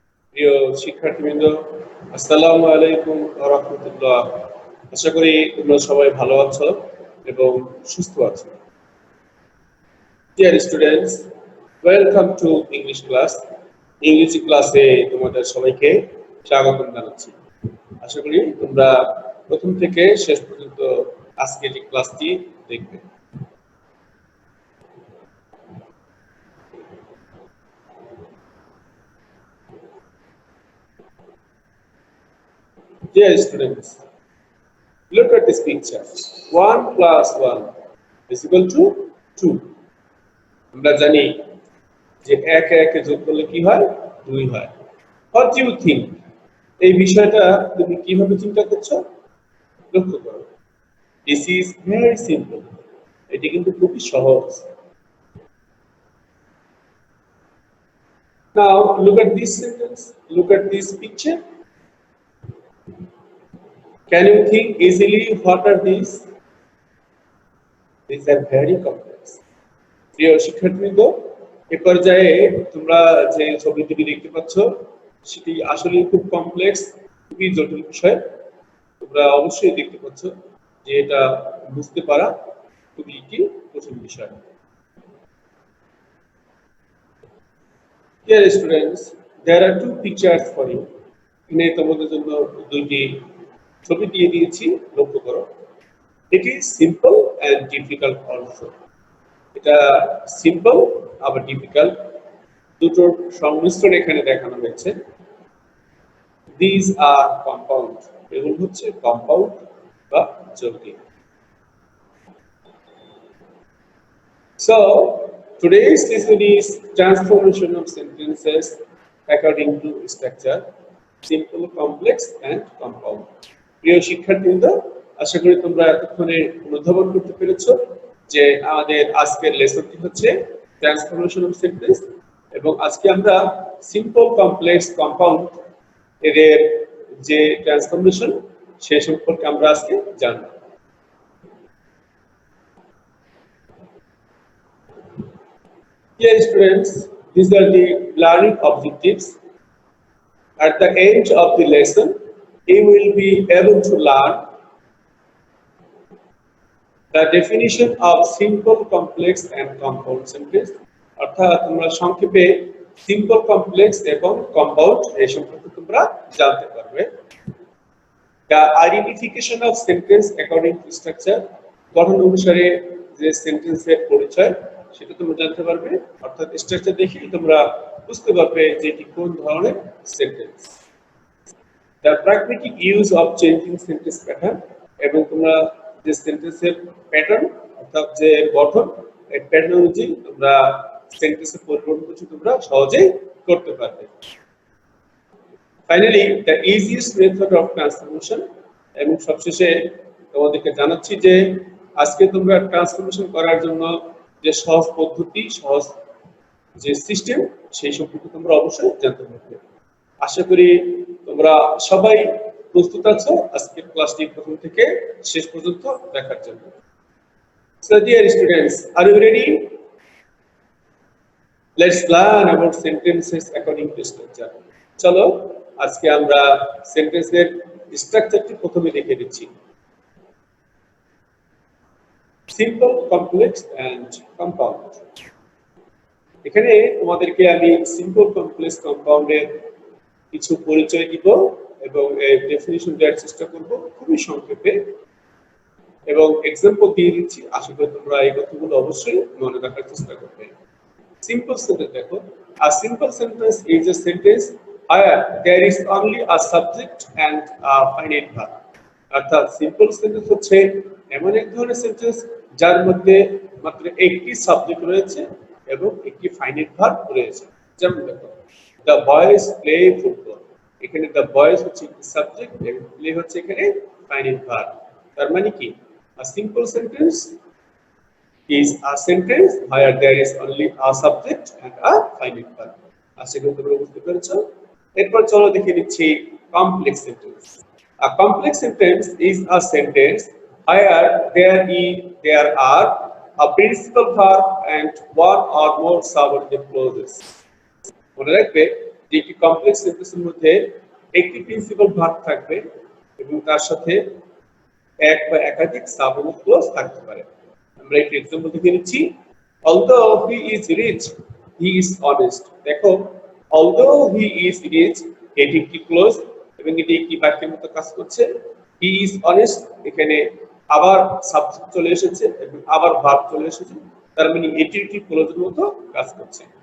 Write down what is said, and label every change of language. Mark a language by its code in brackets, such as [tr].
[bn] প্রিয় শিক্ষার্থীবৃন্দ, আসসালামু আলাইকুম ওয়া রাহমাতুল্লাহ। আশা করি তোমরা সবাই ভালো আছো এবং সুস্থ আছো। [en] Dear students, welcome to English class. [bn] ইংরেজি ক্লাসে তোমাদের সবাইকে স্বাগতম জানাচ্ছি। আশা করি তোমরা প্রথম থেকে শেষ পর্যন্ত আজকের এই ক্লাসটি দেখবে। [en] Dear students, look at this picture. 1 plus 1 is equal to 2. [bn] আমরা জানি যে এক একে যোগ করলে কি হয়? 2 হয়। [en] What do you think? [bn] এই বিষয়টা তুমি কিভাবে চিন্তা করছো? লক্ষ্য করো। [en] This is very simple. [bn] এটি কিন্তু খুবই সহজ। [en] Now look at this sentence. Look at this picture. Can you think easily what are these? These are very complex. [bn] প্রিয় শিক্ষার্থীবৃন্দ, এই পর্যায়ে তোমরা যে ছবিটি দেখতে পাচ্ছ সেটি আসলে খুব কমপ্লেক্স, খুবই জটিল বিষয়। তোমরা অবশ্যই দেখতে পাচ্ছ যে এটা বুঝতে পারা খুবই একটি কঠিন বিষয়। [en] Dear students, there are two pictures for you. [bn] এখানে তোমাদের জন্য দুইটি ছবি দিয়ে দিয়েছি, লক্ষ্য করো। [en] It is simple and difficult also. [bn] এটা সিম্পল আবার ডিফিকাল্ট, দুটোর সংমিশ্রণ এখানে দেখানো হয়েছে। [en] These are compound. [bn] এগুলো হচ্ছে কম্পাউন্ড বা যৌগিক। [en] So today's lesson is transformation of sentences according to structure, simple, complex and compound. [bn] প্রিয় শিক্ষার্থীবৃন্দ, আশা করি তোমরা এতক্ষণে অনুধাবন করতে পেরেছো যে আমাদের আজকের লেসনটি হচ্ছে ট্রান্সফরমেশন অফ সেন্টেন্স, এবং আজকে আমরা সিম্পল, কমপ্লেক্স, কম্পাউন্ড এর যে ট্রান্সফরমেশন সেই সম্পর্কে আমরা আজকে জানব। [en] Dear students, these are the learning objectives. At the end of the lesson, you will be able to learn the definition of simple, complex and compound sentence. [bn] অর্থাৎ তোমরা সংক্ষেপে সিম্পল, কমপ্লেক্স এবং কম্পাউন্ড এই সম্পর্কে তোমরা জানতে পারবে। [en] The identification of sentence according to structure, [bn] গঠন অনুসারে যে সেন্টেন্সের পরিচয় সেটা তোমরা জানতে পারবে। অর্থাৎ স্ট্রাকচার দেখেই তোমরা বুঝতে পারবে যে এটি কোন ধরনের sentence. [en] The pragmatic use of changing sentence pattern, [bn] এবং তোমরা যে সেন্টেন্সের প্যাটার্ন অর্থাৎ যে গঠন, এই প্যাটার্ন অনুযায়ী তোমরা সেন্টেন্সের পরিবর্তন তোমরা সহজেই করতে পারবে। [en] finally, the easiest method of transformation, [bn] এবং সবশেষে তোমাদেরকে জানাচ্ছি যে আজকে তোমরা ট্রান্সফরমেশন করার জন্য যে সহজ পদ্ধতি, সহজ যে সিস্টেম সেই সম্পর্কে তোমরা অবশ্যই জানতে পারবে। আশা করি তোমরা সবাই প্রস্তুত আছো আজকের ক্লাসটি প্রথম থেকে শেষ পর্যন্ত দেখার জন্য। [en] So dear students, are you ready? Let's learn about sentences according to structure. [bn] চলো আজকে আমরা সেন্টেন্সের স্ট্রাকচারটি প্রথমে দেখে দিচ্ছি। Simple, complex and compound. এখানে তোমাদেরকে আমি সিম্পল, কমপ্লেক্স, কম্পাউন্ডের কিছু পরিচয় দিব এবং এর ডেফিনিশন দেওয়ার চেষ্টা করব খুবই সংক্ষেপে, এবং এক্সাম্পল দিয়ে দিচ্ছি। আশা করি তোমরা এই কথাগুলো অবশ্যই মনে রাখার চেষ্টা করবে। সিম্পল সেন্টেন্স দেখো, [en] a simple sentence is a sentence where there is only a subject and a finite verb. [bn] অর্থাৎ সিম্পল সেন্টেন্স হচ্ছে এমন এক ধরনের সেন্টেন্স যার মধ্যে মাত্র একটি সাবজেক্ট রয়েছে এবং একটি ফাইনাইট ভার্ব রয়েছে। যেমন দেখো, [en] the boys play football. [bn] এখানে the boys হচ্ছে সাবজেক্ট এবং প্লে হচ্ছে এখানে ফাইনাইট ভার্ব। তার মানে কি, [en] a simple sentence is a sentence where there is only a subject and a finite verb. [bn] আশা করি তোমরা বুঝতে পেরেছো। এরপর চলো দেখে নিচ্ছি complex sentence. [en] A complex sentence is a sentence where there are a principal verb and one or more subordinate clauses. [bn] মনে রাখবে যে একটি কমপ্লেক্স সেন্টেন্সের মধ্যে একটি প্রিন্সিপাল ভার্ব থাকবে এবং তার সাথে এক বা একাধিক সাবজেক্ট ক্লজ থাকতে পারে। আমরা একটি एग्जांपल দেখে নিচ্ছি। [en] although he is rich he is honest। [bn] দেখো [en] although he is rich [bn] এটি একটি ক্লজ এবং এটি একটি বাক্যের মতো কাজ করছে। [en] he is honest [bn] এখানে আবার সাবজেক্ট চলে এসেছে এবং আবার ভার্ব চলে এসেছে, তার মানে এটি একটি ক্লজের মতো কাজ করছে।